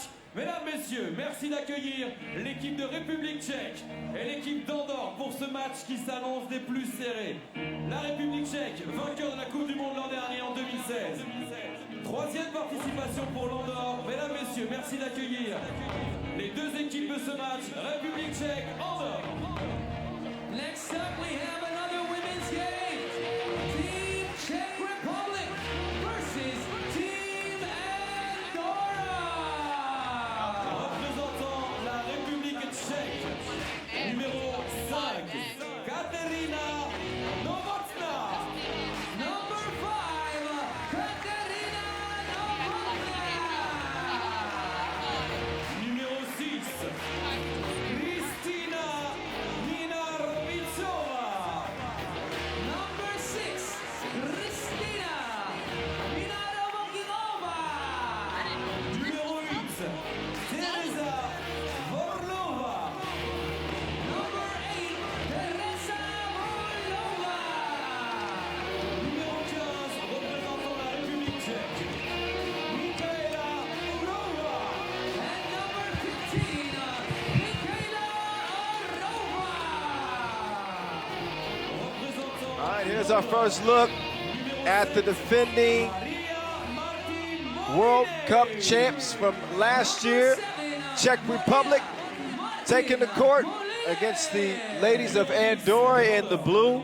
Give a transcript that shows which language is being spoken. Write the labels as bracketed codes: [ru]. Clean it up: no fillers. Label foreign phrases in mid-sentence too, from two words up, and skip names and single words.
[fr] Mesdames, messieurs, merci d'accueillir l'équipe de République tchèque et l'équipe d'Andorre pour ce match qui s'annonce des plus serrés. La République tchèque, vainqueur de la Coupe du Monde l'an dernier en 2016. Troisième participation pour l'Andorre. Mesdames, messieurs, merci d'accueillir les deux équipes de ce match. République tchèque, Andorre. [en] Next up, we have another women's game. Team Czech Republic versus Team Andorra. [fr] Représentant la République tchèque, numéro 5, Katerina Novotná. [en] Number 5, Katerina Novotná. [fr] Numéro 6, Kristina Minarovicova. [en] Number 6, Kristina Minarovicova. [fr] Numéro 8, Teresa Vorlova. [en] Number 8, Teresa Vorlova. [fr] Numéro 15, représentant la République tchèque, Michaela Orova. [en] And number 15, Michaela Orova. [fr] Représentant [en] All right, here's our first look at the defending World Cup champs from last year, Czech Republic, taking the court against the ladies of Andorra in the blue.